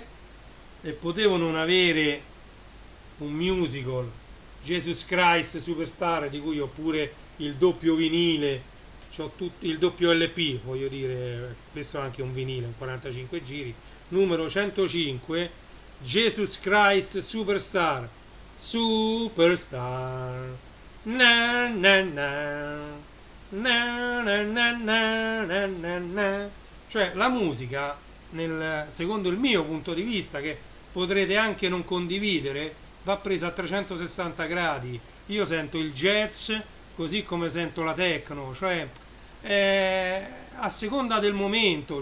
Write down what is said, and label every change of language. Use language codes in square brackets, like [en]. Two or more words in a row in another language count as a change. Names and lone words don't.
[it] E potevo non avere un musical, Jesus Christ Superstar, di cui ho pure il doppio vinile, c'ho il doppio LP, voglio dire, questo è anche un vinile, un 45 giri, numero 105, Jesus Christ Superstar, Superstar, na na na, na na na na na na. Cioè la musica, secondo il mio punto di vista, che potrete anche non condividere, va presa a 360 gradi. Io sento il jazz così come sento la techno, cioè a seconda del momento.